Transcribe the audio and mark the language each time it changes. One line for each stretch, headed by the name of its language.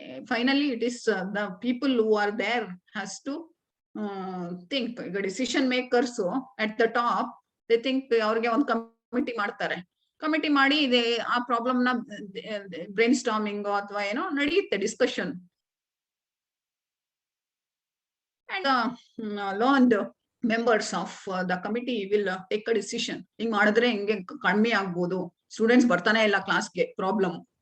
English: Finally, it is the people who are there has to think. The decision makers at the top, they think
Kannada: ಅವ್ರಿಗೆ ಒಂದು committee ಮಾಡ್ತಾರೆ. Committee ಮಾಡಿ ಆ problem ನ brain storming ಅಥವಾ ಏನೋ ನಡೆಯುತ್ತೆ discussion.
English: And learned members of the committee will take a decision.
Kannada: ಹಿಂಗ್ ಮಾಡಿದ್ರೆ ಹಿಂಗೆ ಕಮ್ಮಿ ಆಗ್ಬೋದು, ಸ್ಟೂಡೆಂಟ್ಸ್ ಬರ್ತಾನೆ ಇಲ್ಲ ಕ್ಲಾಸ್ಗೆ, ಪ್ರಾಬ್ಲಮ್.